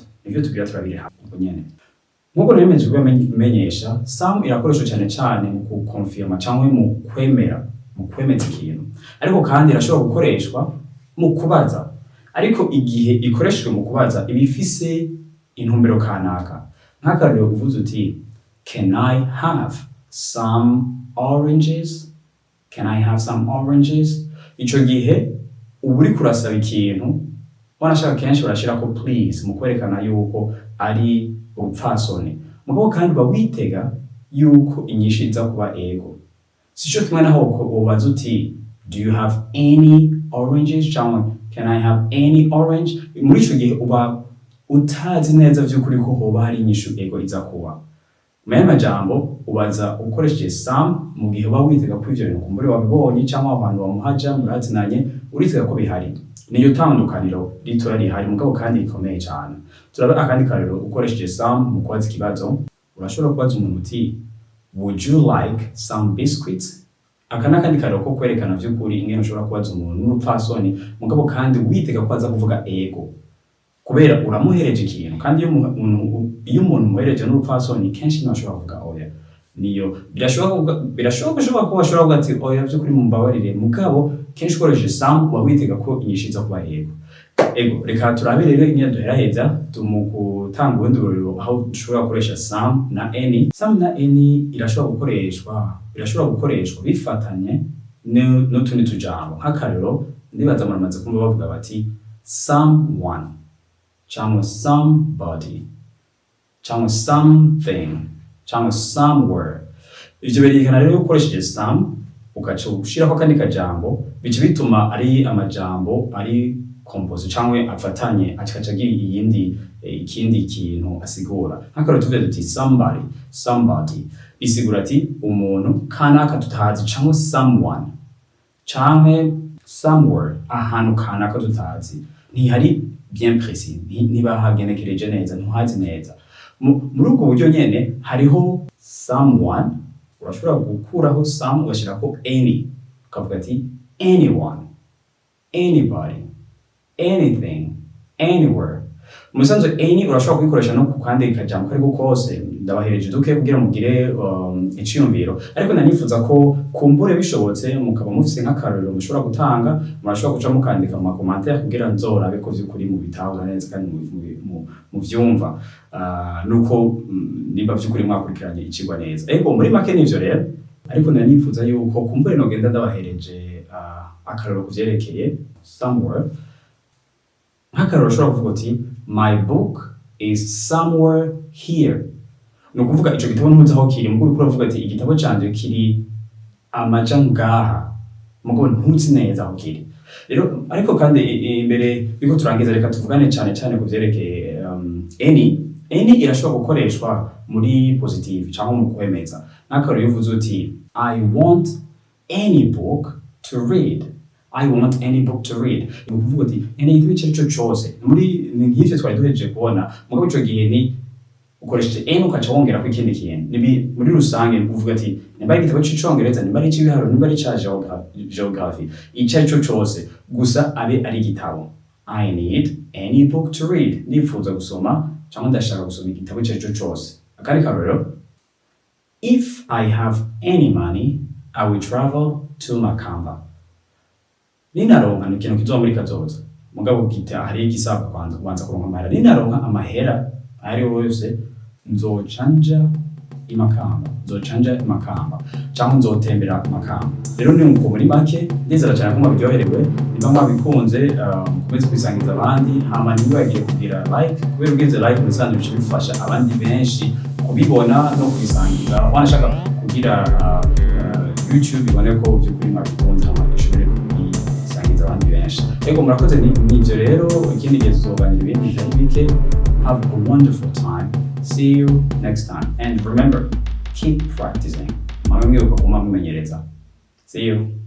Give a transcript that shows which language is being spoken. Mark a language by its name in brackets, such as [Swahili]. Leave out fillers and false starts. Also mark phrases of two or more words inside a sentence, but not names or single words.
[Rundi] Ivyo tugira turabire hamwe nyene. Nkuko nemeje kubimenyesha, some irakoreshwa cyane mu kukonfirma cyangwa mu kwemeza ikintu. Ariko kandi irashobora gukoreshwa mu kubaza. Ariko igihe ikoreshejwe mu kubaza ibifise intumbero kanaka. Nk'akarero uvuze uti [English] can I have some oranges? Can I have some oranges? [Rundi] Ico gihe uburi kurasaba ikintu wanashaka kenshi barashirako please mu kwerekana yuko ari ubupfasoni. Mugabo kandi bawitega yuko inyishu iza kuba ego. Sico kimwe naho wobaza uti [English] do you have any oranges? Cyangwa can I have any orange? [Rundi] Muri ico gihe uba utazi neza vy'ukuri ko hoba hari inyishu ego iza kuba. Mu yandi majambo ubaza ukoresheje some mu gihe uba witega ko ivyo bintu kumbure wabibonye cyangwa abantu bamuhaja murazinanye uritega ko bihari. Niyo tandukaniro ritoya rihari mugabo kandi rikomeye cyane. Turaba akandi karero ukoresheje some mu kubaza ikibazo. Urashobora kubaza umuntu uti [English] would you like some biscuits? [Rundi] Akana kandi karero ko kwerekana vy'ukuri ingene ushobora kubaza umuntu n'urupfasoni mugabo kandi witega ko aza kuvuga ego. Kubera uramuhereje ikintu kandi iyo umuntu muhereje n'urupfasoni kenshi ntashobora kuvuga oya. Niyo birashoboka ko bashobora kuvuga ati oya vy'ukuri mumbabarire mugabo kenshi ukoresheje some uba witega ko inyishu iza kuba ego. Ego, reka turabe rero ingene duheraheza mu gutanga ubundi burero aho dushobora gukoresha some na any. Some na any birashobora gukoreshwa bifatanye n'utundi tujambo. Nk'akarero ndibaza muramaze kumva bavuga bati someone cyangwa somebody cyangwa something cyangwa somewhere. Ivyo berekana rero ukoresheje some ugaca ushirako kandi kajambo bice bituma ari amajambo ari compose cyangwa afatanye akaca agira ikindi kintu asigura. Nk'akarero tuvuze duti somebody bisigura ati umuntu kanaka tutazi cyangwa someone canke somewhere ahantu kanaka tutazi ntihari [French] bien précis [Rundi] ntibahagenekereje neza ntuhazi neza muri ubwo buryo nyene hariho someone urashobora gukuraho some ugashirako any ukavuga ati [English] anyone anybody anything anywhere [Rundi] musanzwe any urashobora kuyikoresha no kukandi kajambo kariko kose ndabahereje duke kugira mugire iciyumviro ariko nanifuza ko kumbure bishobotse mukaba mufise nk'akarorero mushobora gutanga murashobora kuca mukandika mu commentaire kugira nzorabe ko vyukuri mu bitahura neza kandi mu vyumva nuko niba vyukuri mwakurikiranye icigwa neza ariko muri make nivyo rero ariko nanifuza yuko kumbure nogenda ndabahereje akarorero kuvyerekeye somewhere nk'akarorero ushobora kuvuga uti [English] my book is somewhere here [Rundi] ni ukuvuga ico gitabo ntuzi aho kiri muguru kuravuga ati igitabo canje kiri amaja ngaha mugabo ntuzi neza aho kiri rero ariko kandi imbere yuko turangiza reka tuvugane cyane kuvyerekeye any irashobora gukoreshwa muri positive cyangwa mu kwemeza nk'akarorero uvuze uti [English] I want any book to read I want any book to read. [Rundi] Ni ukuvuga ati igitabo icyo cyose muri nk'ivyo twari duhejeje kubona mugabo ico gihe ni ukoresheje any ukaca wongera ku ikindi kintu muri rusange uvuga ati nimba igitabo cy'icongereza nimba ari cy'ibiharuro nimba ari cya geography icyo cyo cyose gusa abe ari igitabo [English] I need any book to read [Rundi] ndifuza gusoma cyangwa ndashaka gusoma igitabo icyo cyose akandi karorero [English] if I have any money I will travel to Makamba [Rundi] ninaronka ikintu kizoba muri kazoza mugabo gita hari igisaba kwanza kuronka amahera ninaronka amahera ari wose nzocanja imakamba cyangwa nzotembera Makamba rero ni uko muri make ndizera cyane ko mwabiryoherewe niba mwabikunze mukomeze kwisangiza abandi hama ntibagiye kugira like kubera ugize like musanzwe bifasha abandi benshi kubibona no kwisangiza wanashaka kugira YouTube ibone ko by'ukuri mwabikunze hama ishobore kubisangiza abandi benshi ego murakoze n'ivyo rero ikindi gihe tuzoganira ibindi bitari bike. [English] Have a wonderful time. See you next time. And remember, keep practicing. See you.